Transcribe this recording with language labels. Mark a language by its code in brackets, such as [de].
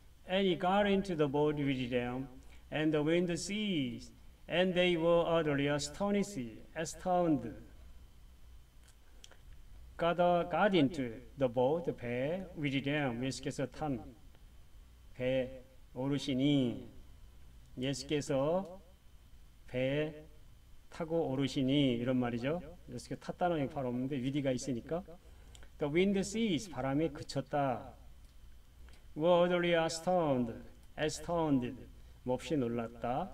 [en] And he got into the boat with them, and the wind ceased, and they were utterly astounded. got into the boat, [ko] 배, [en] with them, [ko] 예수께서 탄 배 오르시니, 예수께서 배 타고 오르시니, 이런 말이죠. 예수께서 탔다는 얘기 바로 없는데 위디가 있으니까. [en] The wind ceased, [ko] 바람이 그쳤다. [en] were utterly astounded, [ko] 몹시 놀랐다.